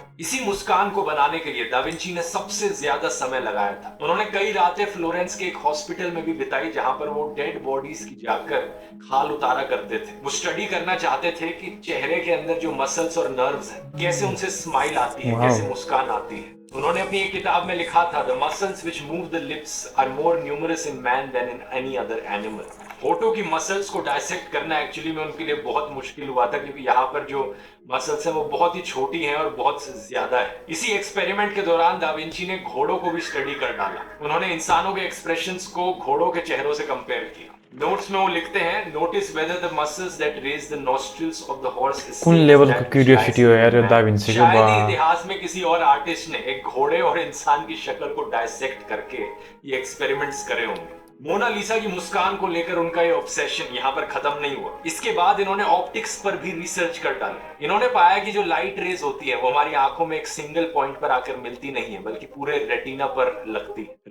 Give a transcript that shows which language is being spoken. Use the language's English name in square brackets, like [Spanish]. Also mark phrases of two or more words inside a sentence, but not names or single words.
[Hindi] इसी मुस्कान को बनाने के लिए दा विंची ने सबसे ज्यादा समय लगाया था। उन्होंने कई रातें फ्लोरेंस के एक हॉस्पिटल में भी बिताई जहां पर वो [English] dead bodies [Hindi] की जाकर खाल उतारा करते थे। वो स्टडी करना चाहते थे कि चेहरे के अंदर जो मसल्स और नर्व्स हैं कैसे उनसे स्माइल आती है, कैसे मुस्कान आती है। उन्होंने अपनी एक किताब में लिखा था, [English] the muscles which move the lips are more numerous in man than in any other animal. [Hindi] होठों की मसल्स को डायसेक्ट करना एक्चुअली में उनके लिए बहुत मुश्किल हुआ था, क्योंकि यहाँ पर जो मसल्स हैं वो बहुत ही छोटी हैं और बहुत ज्यादा है। इसी एक्सपेरिमेंट के दौरान दा विंची ने घोड़ों को भी स्टडी कर डाला। उन्होंने इंसानों के एक्सप्रेशंस को घोड़ों के चेहरों से कंपेयर किया। नोट्स में वो लिखते हैं, [English] notice whether the muscles that raise the nostrils of the horse. [Nepali] कुन लेभलको क्युरियोसिटी हो यार दा विन्सीको। [Hindi] शायद इतिहास में किसी और आर्टिस्ट ने एक घोड़े और इंसान की शक्ल को डायसेक्ट करके ये एक्सपेरिमेंट्स करे होंगे। मोनालिसा की मुस्कान को लेकर उनका ये ऑब्सेशन यहाँ पर खत्म नहीं हुआ। इसके बाद इन्होंने ऑप्टिक्स पर भी रिसर्च कर डाला। इन्होंने पाया कि जो [English] light rays [Hindi] होती है वो हमारी आंखों में एक [English] single point [Hindi] पर आकर मिलती नहीं है, बल्कि पूरे रेटिना पर लगती है।